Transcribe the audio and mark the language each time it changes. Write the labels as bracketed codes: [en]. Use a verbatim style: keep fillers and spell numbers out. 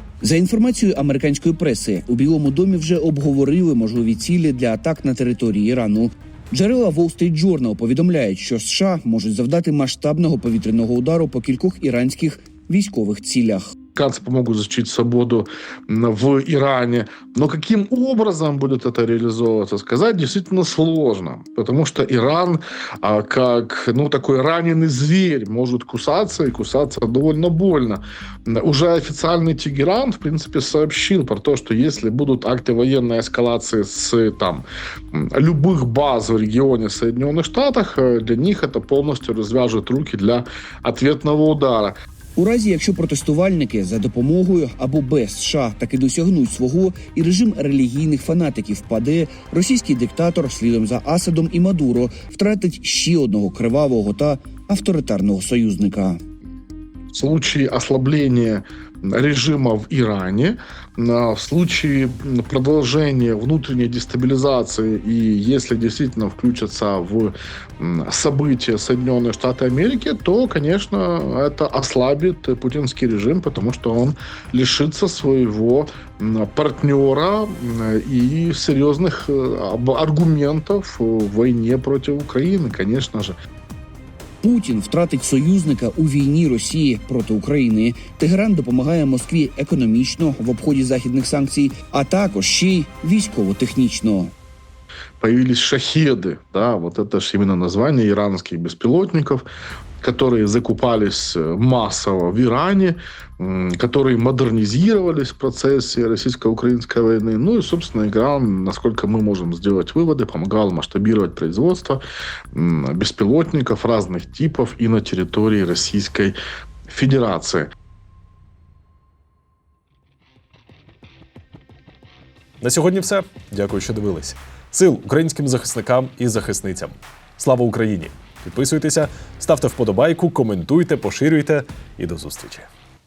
[uk] За інформацією американської преси, у Білому домі вже обговорили можливі цілі для атак на території Ірану. Джерела Wall Street Journal повідомляють, що США можуть завдати масштабного повітряного удару по кількох іранських військових цілях. [ru] Канцы помогут защитить свободу в Иране. Но каким образом будет это реализовываться, сказать действительно сложно. Потому что Иран, как ну, такой раненый зверь, может кусаться и кусаться довольно больно. Уже официальный Тегеран, в принципе, сообщил про то, что если будут акты военной эскалации с там, любых баз в регионе Соединенных Штатах, для них это полностью развяжет руки для ответного удара. [uk] У разі, якщо протестувальники за допомогою або без США таки досягнуть свого і режим релігійних фанатиків впаде, російський диктатор слідом за Асадом і Мадуро втратить ще одного кривавого та авторитарного союзника. [ru] В случае ослабления режима в Иране, в случае продолжения внутренней дестабилизации и если действительно включатся в события Соединенные Штаты Америки, то, конечно, это ослабит путинский режим, потому что он лишится своего партнера и серьезных аргументов в войне против Украины, конечно же. [uk] Путін втратить союзника у війні Росії проти України. Тегеран допомагає Москві економічно в обході західних санкцій, а також ще й військово-технічно. [ru] Появились шахеды, да, вот это же именно название иранских беспилотников, которые закупались массово в Иране, которые модернизировались в процессе российско-украинской войны. Ну и, собственно, Иран, насколько мы можем сделать выводы, помогал масштабировать производство беспилотников разных типов и на территории Российской Федерации. [uk] На сьогодні все. Дякую, що дивились. Сил українським захисникам і захисницям. Слава Україні! Підписуйтеся, ставте вподобайку, коментуйте, поширюйте і до зустрічі!